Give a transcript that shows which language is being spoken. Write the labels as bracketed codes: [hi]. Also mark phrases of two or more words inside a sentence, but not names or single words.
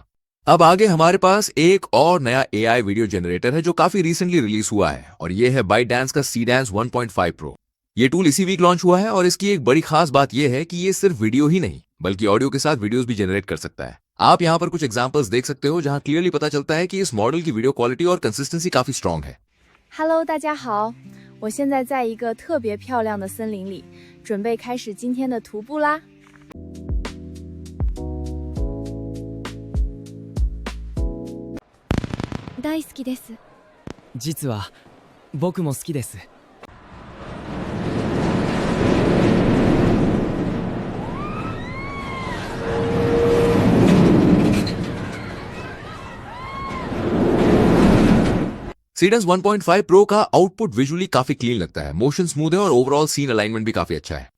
[hi] अब आगे हमारे पास एक और नया [en] AI video generator [hi] है, जो काफी [en] recently release [hi] हुआ है, और ये है बाइटडांस का सीडांस 1.5 प्रो। ये टूल इसी [en] week launch [hi] हुआ है, और इसकी एक बड़ी खास बात यह है कि ये सिर्फ वीडियो ही नहीं, बल्कि ऑडियो के साथ वीडियोस भी जनरेट कर सकता है। आप यहाँ पर कुछ एग्जांपल्स देख सकते हो, जहां क्लियरली पता चलता है कि इस मॉडल की [en] video quality [hi] और कंसिस्टेंसी काफी स्ट्रांग है। [zh] Hello， 大家好，我现在在一个特别漂亮的森林里，准备开始今天的徒步啦。 [ja] 大好きです。実は僕も好きです。 [hi] सीडेंस 1.5 प्रो का आउटपुट विजुअली काफी क्लीन लगता है, [en] motion smooth [hi] है और [en] overall scene alignment [hi] भी काफी अच्छा है।